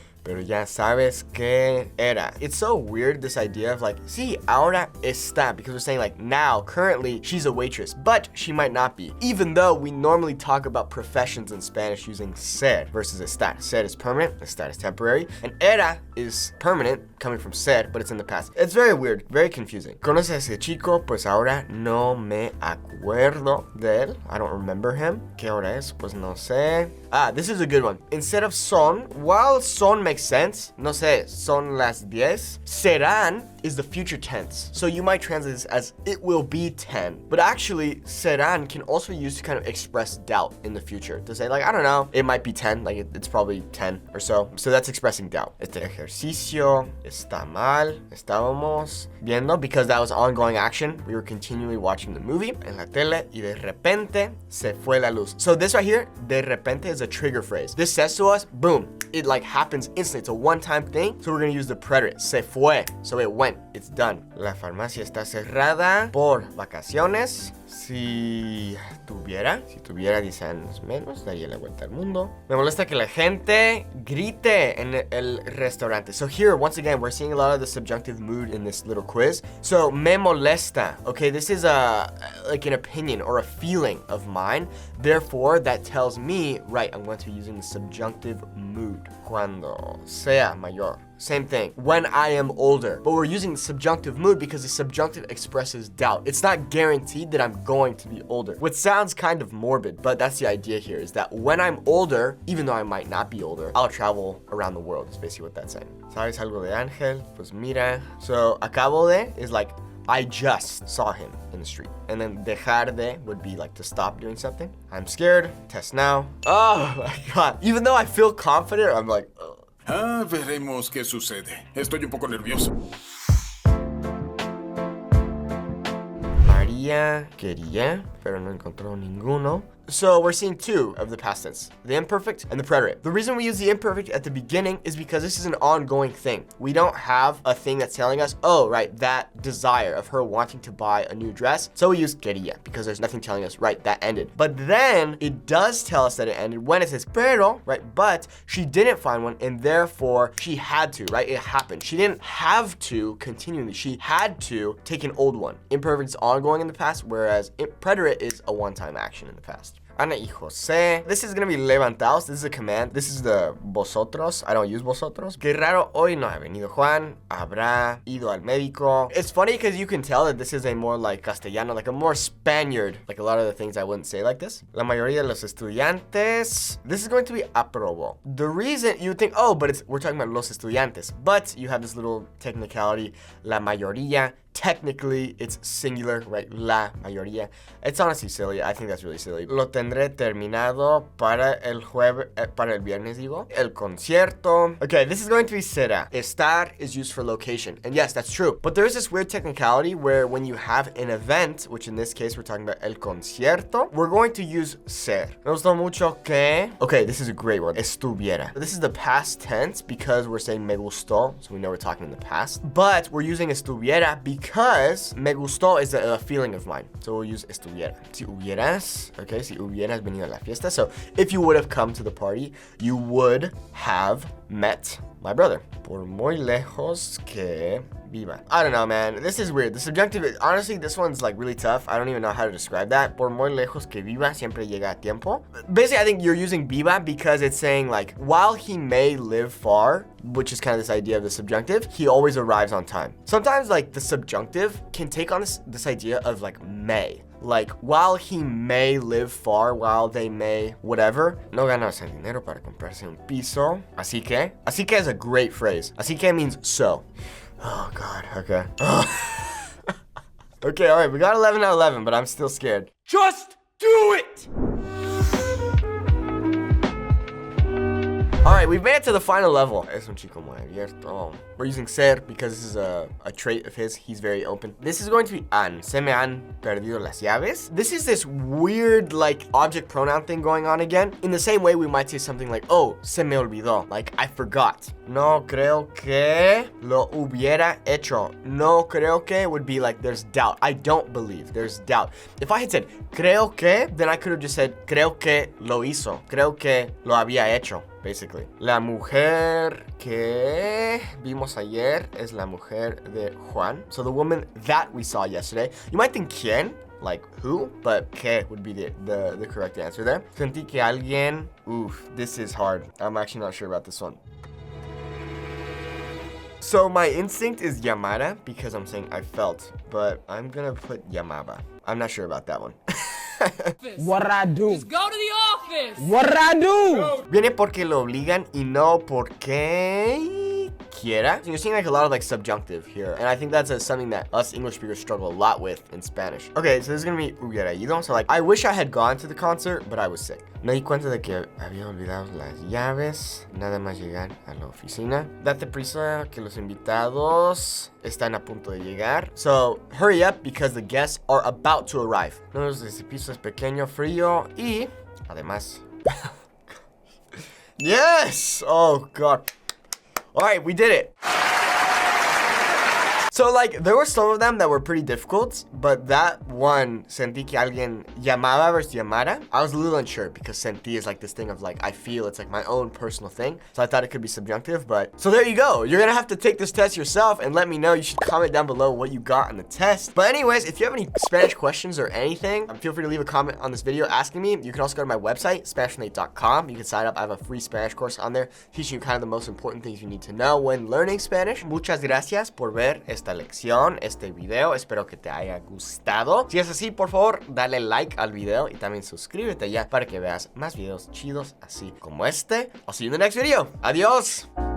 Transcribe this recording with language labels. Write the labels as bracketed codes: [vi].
[es] Pero ya sabes que era. [en] It's so weird, this idea of like, [es] sí, ahora está, [en] because we're saying like now, currently, she's a waitress, but she might not be. Even though we normally talk about professions in Spanish using ser versus estar. Ser is permanent, estar is temporary, and era is permanent, coming from ser, but it's in the past. It's very weird, very confusing. [es] ¿Conoces a ese chico? Pues ahora no me acuerdo de él. [en] I don't remember him. [es] ¿Qué hora es? Pues no sé. [en] Ah, this is a good one. Instead of son, while son makes sense, no sé, [es] son las 10, [en] serán is the future tense. So you might translate this as it will be 10. But actually, serán can also be used to kind of express doubt in the future. To say like, I don't know, it might be 10, like it's probably 10 or so. So that's expressing doubt. [es] Este ejercicio está mal. Estábamos viendo, [en] because that was ongoing action. We were continually watching the movie [es] en la tele y de repente se fue la luz. [en] So this right here, de repente, is a trigger phrase. This says to us, boom, it like happens instantly. It's a one-time thing. So we're gonna use the preterite, se fue. So it went, it's done. [es] La farmacia está cerrada por vacaciones. Si tuviera 10 años menos, daría la vuelta al mundo. Me molesta que la gente grite en el restaurante. [en] So here, once again, we're seeing a lot of the subjunctive mood in this little quiz. So, me molesta. Okay, this is like an opinion or a feeling of mine. Therefore, that tells me, right, I'm going to be using the subjunctive mood. [es] Cuando sea mayor. [en] Same thing, when I am older. But we're using the subjunctive mood because the subjunctive expresses doubt. It's not guaranteed that I'm going to be older, which sounds kind of morbid, but that's the idea here, is that when I'm older, even though I might not be older, I'll travel around the world, is basically what that's saying. [es] ¿Sabes algo de Ángel? Pues mira. [en] So, acabo de is like, I just saw him in the street. And then dejar de would be like to stop doing something. I'm scared, test now. Oh my God. Even though I feel confident, I'm like, ugh. [es] Veremos qué sucede. Estoy un poco nervioso. María quería, pero no encontró ninguno. [en] So we're seeing two of the past tense, the imperfect and the preterite. The reason we use the imperfect at the beginning is because this is an ongoing thing. We don't have a thing that's telling us, oh, right, that desire of her wanting to buy a new dress. So we use quería because there's nothing telling us, right, that ended. But then it does tell us that it ended when it says pero, right, but she didn't find one and therefore she had to, right, it happened. She didn't have to continually, she had to take an old one. Imperfect is ongoing in the past, whereas preterite is a one-time action in the past. Ana y José. This is gonna be levantaos. This is a command. This is the vosotros. I don't use vosotros. [es] Qué raro, hoy no ha venido Juan. Habrá ido al médico. [en] It's funny because you can tell that this is a more like castellano, like a more Spaniard. Like a lot of the things I wouldn't say like this. [es] La mayoría de los estudiantes. [en] This is going to be aprobó. The reason you think, oh, but we're talking about los estudiantes. But you have this little technicality. La mayoría. Technically, it's singular, right? La mayoría. It's honestly silly. I think that's really silly. [es] Lo tendré terminado para el viernes, digo. El concierto. [en] Okay, this is going to be será. Estar is used for location. And yes, that's true. But there is this weird technicality where when you have an event, which in this case, we're talking about el concierto, we're going to use ser. [es] Me gustó mucho que... [en] Okay, this is a great one. Estuviera. This is the past tense because we're saying me gustó, so we know we're talking in the past. But we're using estuviera because me gustó is a feeling of mine. So we'll use estuviera. Si hubieras, okay, [es] si hubieras venido a la fiesta. [en] So if you would have come to the party, you would have met my brother. [es] Por muy lejos que viva. [en] I don't know, man. This is weird. The subjunctive, honestly, this one's like really tough. I don't even know how to describe that. [es] Por muy lejos que viva, siempre llega a tiempo. [en] Basically, I think you're using viva because it's saying like, while he may live far, which is kind of this idea of the subjunctive, he always arrives on time. Sometimes like the subjunctive can take on this idea of like may. Like, while he may live far, while they may, whatever, [es] no ganas el dinero para comprarse un piso. [en] Así que is a great phrase. Así que means so. Oh, God, okay. Okay, all right, we got 11 out of 11, but I'm still scared. Just do it! All right, we've made it to the final level. [es] Es un chico muy abierto. [en] We're using ser because this is a trait of his. He's very open. This is going to be han. [es] Se me han perdido las llaves. [en] This is this weird like object pronoun thing going on again. In the same way we might say something like, oh, [es] se me olvidó. [en] Like, I forgot. [es] No creo que lo hubiera hecho. [en] No creo que would be like, there's doubt. I don't believe. There's doubt. If I had said, creo que, then I could have just said, [es] creo que lo hizo. Creo que lo había hecho. Basically. La mujer que vimos ayer es la mujer de Juan. [en] So the woman that we saw yesterday. You might think quién, like who, but que would be the correct answer there. [es] Sentí que alguien, [en] oof, this is hard. I'm actually not sure about this one. So my instinct is llamara because I'm saying I felt, but I'm gonna put llamaba. I'm not sure about that one. What I do? Just go to the office. What I do? [es] Viene porque lo obligan y no porque quiera. [en] So you're seeing like a lot of like subjunctive here. And I think that's something that us English speakers struggle a lot with in Spanish. Okay, so this is gonna be hubiera ido. So like, I wish I had gone to the concert, but I was sick. [es] Me di cuenta de que había olvidado las llaves, nada más llegar a la oficina. Date prisa que los invitados están a punto de llegar. [en] So, hurry up because the guests are about to arrive. [es] No, este piso es pequeño, frío y además... [en] Yes! Oh, God. All right, we did it. So, like, there were some of them that were pretty difficult, but that one, [es] sentí que alguien llamaba [en] versus llamara, I was a little unsure because sentí is like this thing of like, I feel, it's like my own personal thing. So I thought it could be subjunctive, but... So there you go. You're gonna have to take this test yourself and let me know. You should comment down below what you got on the test. But anyways, if you have any Spanish questions or anything, feel free to leave a comment on this video asking me. You can also go to my website, SpanishNate.com. You can sign up. I have a free Spanish course on there teaching you kind of the most important things you need to know when learning Spanish. [es] Muchas gracias por ver esta lección, este video. Espero que te haya gustado. Si es así, por favor, dale like al video y también suscríbete ya para que veas más videos chidos así como este. [en] I'll see you in the next video. [es] Adiós.